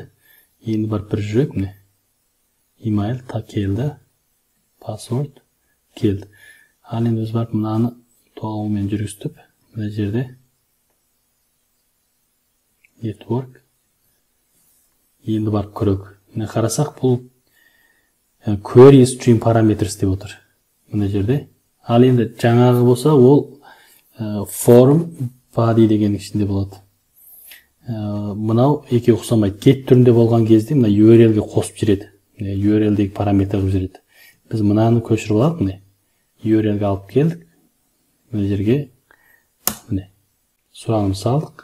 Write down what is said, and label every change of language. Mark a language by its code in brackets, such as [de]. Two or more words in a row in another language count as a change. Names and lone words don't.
[kk] Енді барып бір жүрек. Email та келді. Password келді. Ал енді біз барып мынаны толығымен жүргізтіп, мына жерде network. Енді барып көрейік. Міне қарасақ, бұл [en] query string parameters [kk] деп отыр. Мына жерде. Ал енді жаңағы болса, ол [en] form body [kk] деген ішінде болады. Мынау екеуі ұқсамайды. Get түрінде болған кезде мына URL-ге қосып жүреді. URL-дегі параметр қосып жүреді. Біз мынаны көшіріп алып, міне URL-ге алып келдік. Мына жерге міне сұраным салдық.